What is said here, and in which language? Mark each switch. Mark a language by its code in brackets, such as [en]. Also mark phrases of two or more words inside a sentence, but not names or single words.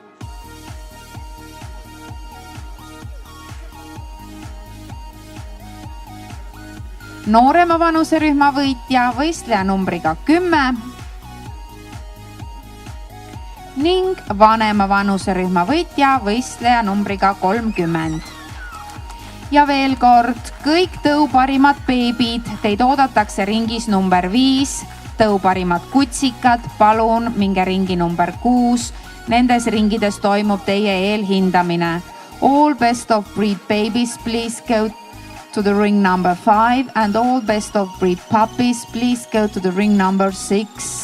[et] noorema vanuserühma võitja võistleja numbriga 10 ning vanema vanuserühma võitja võistleja numbriga 30. Ja veel kord, kõik tõu parimad beebid, teid oodatakse ringis number 5, tõu parimad kutsikad, palun minge ringi number 6, nendes ringides toimub teie eelhindamine. [en] All best of breed babies, please go to the ring number 5 and all best of breed puppies, please go to the ring number 6.